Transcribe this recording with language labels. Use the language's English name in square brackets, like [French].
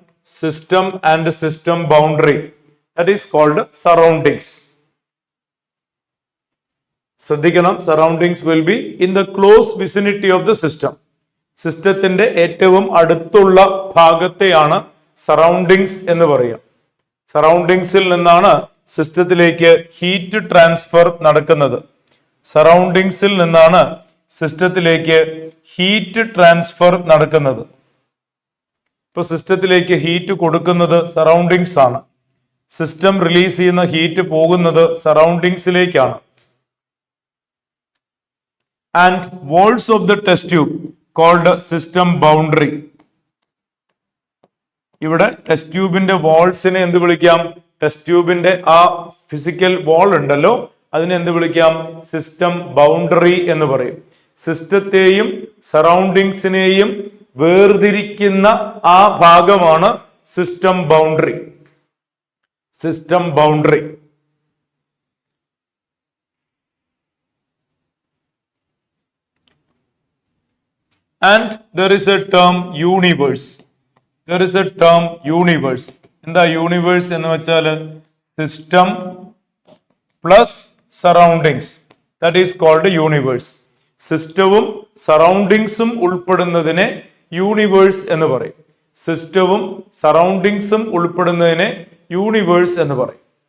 [English] system and system boundary. That is called surroundings. [Malayalam] ശ്രദ്ധിക്കണം, [English] surroundings will be in the close vicinity of the system. [Malayalam] സിസ്റ്റത്തിന്റെ ഏറ്റവും അടുത്തുള്ള ഭാഗത്തെയാണ് surroundings എന്ന് പറയുക. സറൗണ്ടിങ്സിൽ നിന്നാണ് സിസ്റ്റത്തിലേക്ക് ഹീറ്റ് ട്രാൻസ്ഫർ നടക്കുന്നത്. സറൗണ്ടിങ്സിൽ നിന്നാണ് സിസ്റ്റത്തിലേക്ക് ഹീറ്റ് ട്രാൻസ്ഫർ നടക്കുന്നത്. ഇപ്പൊ സിസ്റ്റത്തിലേക്ക് ഹീറ്റ് കൊടുക്കുന്നത് സറൗണ്ടിങ്സ് ആണ്. സിസ്റ്റം റിലീസ് ചെയ്യുന്ന ഹീറ്റ് പോകുന്നത് സറൗണ്ടിങ്സിലേക്കാണ്. [English] And walls of the test tube called system boundary. [Malayalam] ഇവിടെ ടെസ്റ്റ് ട്യൂബിന്റെ വാൾസിനെ എന്ത് വിളിക്കാം? ടെസ്റ്റ് ട്യൂബിന്റെ ആ ഫിസിക്കൽ വാൾ ഉണ്ടല്ലോ, അതിനെ എന്ത് വിളിക്കാം? സിസ്റ്റം ബൗണ്ടറി എന്ന് പറയും. സിസ്റ്റത്തെയും സറൗണ്ടിങ്സിനെയും വേർതിരിക്കുന്ന ആ ഭാഗമാണ് system boundary. [English] System boundary. And there is a term universe. There is a term universe. [Malayalam] എന്താ യൂണിവേഴ്സ് എന്ന് വെച്ചാൽ system plus surroundings. [English] That is called universe. [Malayalam] സിസ്റ്റവും സറൗണ്ടിങ്സും ഉൾപ്പെടുന്നതിനെ യൂണിവേഴ്സ് എന്ന് പറയും. സിസ്റ്റവും സറൗണ്ടിങ്സും ഉൾപ്പെടുന്നതിനെ യൂണിവേഴ്സ് എന്ന് പറയും.